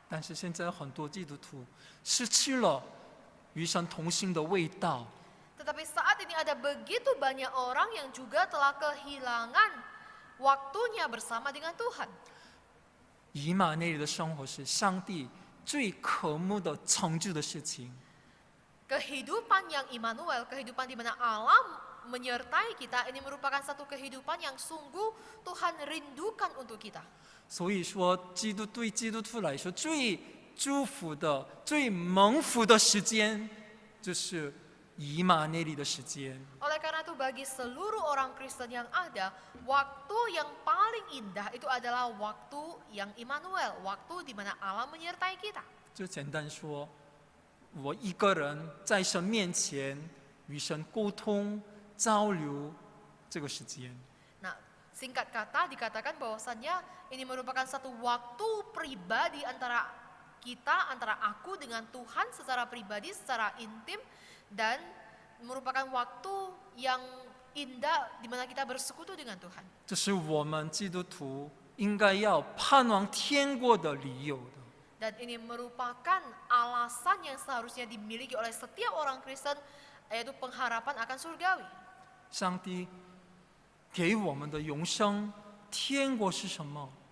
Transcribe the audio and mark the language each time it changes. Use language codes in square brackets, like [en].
[zh] 但是现在很多基督徒失去了与神同心的味道。 [id] Tetapi saat ini ada begitu banyak orang yang juga telah kehilangan waktunya bersama dengan Tuhan. [zh] 以马内利的生活是上帝最渴慕的成就的事情。 [id] Kehidupan yang Immanuel, kehidupan di mana Allah menyertai kita, ini merupakan satu kehidupan yang sungguh Tuhan rindukan untuk kita. [zh] 所以说，对基督徒来说，最祝福的、最蒙福的时间，就是以马内利的时间。 [id] Oleh karena itu bagi seluruh orang Kristen yang ada, waktu yang paling indah itu adalah waktu yang Immanuel, waktu di mana Allah menyertai kita. [zh] 就简单说，我一个人在神面前与神沟通交流这个时间。 [id] Nah, singkat kata dikatakan bahwasannya ini merupakan satu waktu pribadi antara kita, antara aku dengan Tuhan secara pribadi, secara intim, dan merupakan waktu yang indah di mana kita bersekutu dengan Tuhan. [zh] 这是我们基督徒应该要盼望天国的理由的。 [id] Dan ini merupakan alasan yang seharusnya dimiliki oleh setiap orang Kristen, yaitu pengharapan akan surgawi. [zh] 上帝给我们的永生，天国是什么？